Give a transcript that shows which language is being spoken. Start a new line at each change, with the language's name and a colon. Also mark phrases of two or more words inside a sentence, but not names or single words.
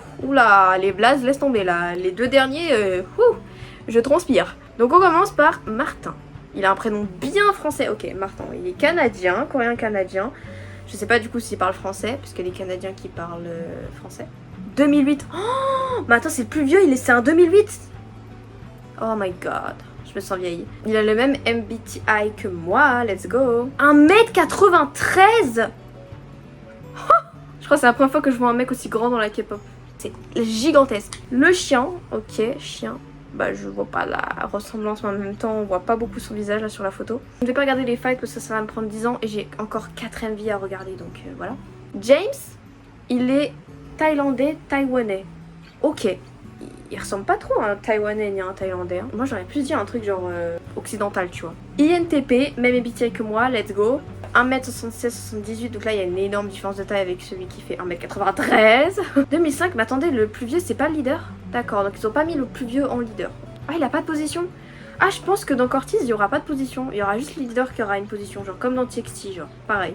French: Oula, les blazes, laisse tomber là. Les deux derniers, je transpire. Donc on commence par Martin. Il a un prénom bien français. Ok, Martin, il est canadien, coréen-canadien. Je sais pas du coup s'il parle français, puisque les Canadiens qui parlent français. 2008. Oh, mais attends, c'est le plus vieux, c'est un 2008.
English: Oh my god,
French: je me sens vieille. Il a le même MBTI que moi,
English: let's go.
French: 1m93. Oh, je crois que c'est la première fois que je vois un mec aussi grand dans la K-pop. C'est gigantesque. Le chien, ok, chien. Bah je vois pas la ressemblance, mais en même temps on voit pas beaucoup son visage là sur la photo. Je ne vais pas regarder les fights parce que ça va me prendre 10 ans et j'ai encore 4 MV à regarder, donc voilà. James, il est thaïlandais, taïwanais. Ok, il ressemble pas trop à un taïwanais ni à un thaïlandais. Moi j'aurais plus dit un truc genre occidental, tu vois. INTP, même MBTI que moi,
English: let's go.
French: 1m76, 78, donc là il y a une énorme différence de taille avec celui qui fait 1m93. 2005, mais attendez, le plus vieux c'est pas le leader? D'accord, donc ils ont pas mis le plus vieux en leader. Ah, il a pas de position? Ah, je pense que dans Cortise il y aura pas de position. Il y aura juste le leader qui aura une position, genre comme dans TXT, genre pareil.